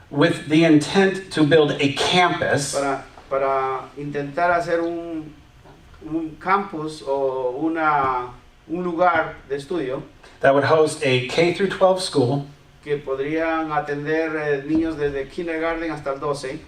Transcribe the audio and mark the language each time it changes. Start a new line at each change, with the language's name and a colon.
English: With the intent to build a campus
Spanish: para intentar hacer un campus o un lugar de estudio
English: that would host a K through 12 school,
Spanish: que podrían atender niños desde kindergarten hasta el 12